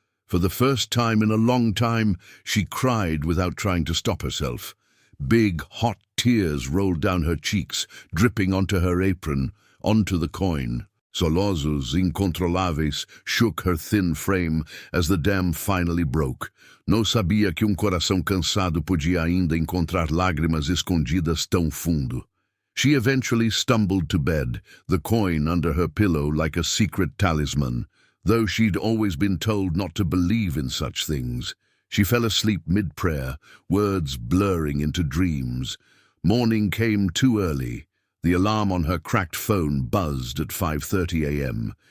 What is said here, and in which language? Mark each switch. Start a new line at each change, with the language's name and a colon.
English: For the first time in a long time, she cried without trying to stop herself. Big, hot tears rolled down her cheeks, dripping onto her apron, onto the coin.
Portuguese: Solozos incontroláveis
English: shook her thin frame as the dam finally broke.
Portuguese: Não sabia que coração cansado podia ainda encontrar lágrimas escondidas tão fundo.
English: She eventually stumbled to bed, the coin under her pillow like a secret talisman, though she'd always been told not to believe in such things. She fell asleep mid-prayer, words blurring into dreams. Morning came too early. The alarm on her cracked phone buzzed at 5:30 a.m.